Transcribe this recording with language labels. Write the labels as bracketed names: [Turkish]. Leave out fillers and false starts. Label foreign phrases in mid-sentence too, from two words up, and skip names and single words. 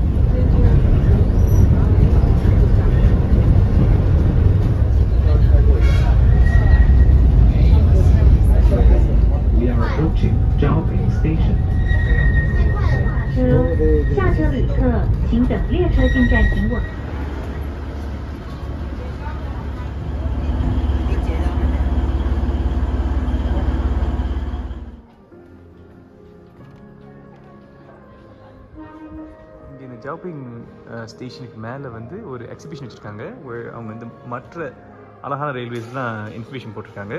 [English] We are approaching Zhaoping Station. [Chinese] 下车旅客，请等列车进站停稳。 [Tamil] இங்கே இந்த ஜாப்பிங் ஸ்டேஷனுக்கு மேலே வந்து ஒரு எக்ஸிபிஷன் வச்சுருக்காங்க அவங்க வந்து மற்ற அழகான [English] railways information [Tamil] போட்டிருக்காங்க.